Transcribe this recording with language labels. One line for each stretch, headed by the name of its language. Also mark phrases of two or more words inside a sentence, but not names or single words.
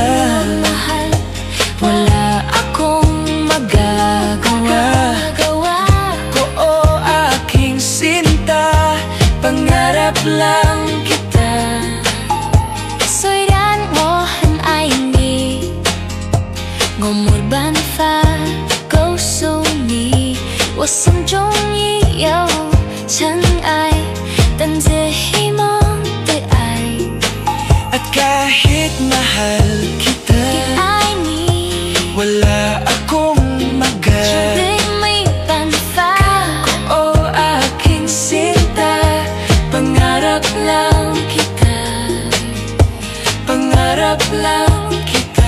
Filipino: mahal, wala akong magagawa. oo, pangarap lang kita.
Chinese: 虽然我很爱你，我没办法告诉你，我心中已有尘埃，但只希望对爱
Filipino: At kahit mahal kita,
Chinese: 的爱你，
Filipino: wala akong
Chinese: 绝对没办法。
Filipino: O aking sinta, Pangarap lang kita, pangarap lang kita,